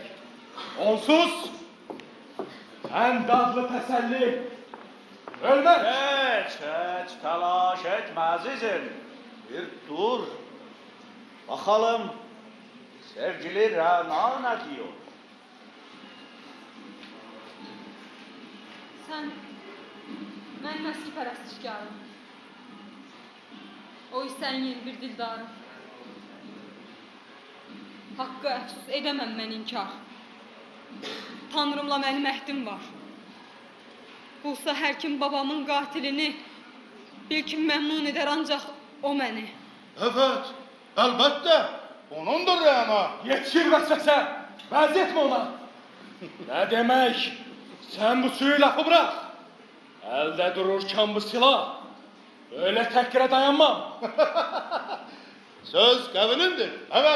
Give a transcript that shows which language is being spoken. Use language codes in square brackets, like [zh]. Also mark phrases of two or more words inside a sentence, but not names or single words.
[tr] Onsuz, en dadlı teselli, ölmem. Hiç telaş etme azizim. Bir dur. Bakalım sevgili Rana ne diyor? [az] Sen mən nəsil pərəstişkarım. O sən yeni bir dildarım. Haqqı əfsus edəməm mən inkar. Tanrımla mənim əhdim var. Bulsa hər kim babamın qatilini, bil ki məmnun edər ancaq o məni. [tr] Evet, elbette. Onundur Rema. Yetişir vesvese, benzetme ona. Ne demek? Sen bu suyu lafı bırak. Elde dururken bu silah. Öyle tekre dayanmam. Söz kavinindir. Evet.